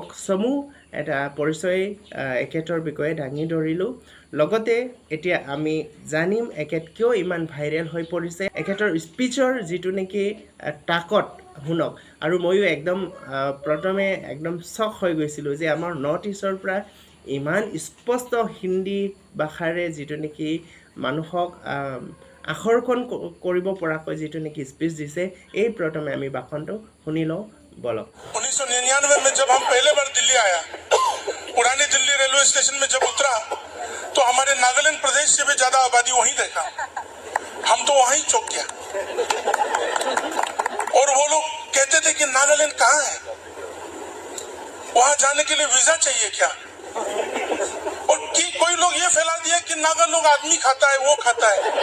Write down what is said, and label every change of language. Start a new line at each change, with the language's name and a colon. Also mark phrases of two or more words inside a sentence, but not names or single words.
Assamese: চমু এটা পৰিচয় এখেতৰ বিষয়ে দাঙি ধৰিলোঁ লগতে এতিয়া আমি জানিম এখেত কিয় ইমান ভাইৰেল হৈ পৰিছে এখেতৰ স্পীচৰ যিটো নেকি তাকত শুনক আৰু ময়ো একদম প্ৰথমে একদম শ্বক হৈ গৈছিলোঁ যে আমাৰ নৰ্থ ইষ্টৰ পৰা ইমান স্পষ্ট হিন্দী ভাষাৰে যিটো নেকি মানুহক আকৰ্ষণ কৰিব পৰাকৈ যিটো নেকি স্পীচ দিছে এই প্ৰথমে আমি ভাষণটো শুনি লওঁ বলক
Hindi: 1999 में जब हम पहले बार दिल्ली आया पुरानी दिल्ली रेलवे स्टेशन में जब उतरा तो हमारे नागालैंड प्रदेश से भी ज्यादा आबादी वहीं देखा हम तो वहीं चौंक गया और वो लोग कहते थे कि नागालैंड कहाँ है वहां जाने के लिए वीजा चाहिए क्या और कोई लोग ये फैला दिया कि नागा लोग आदमी खाता है वो खाता है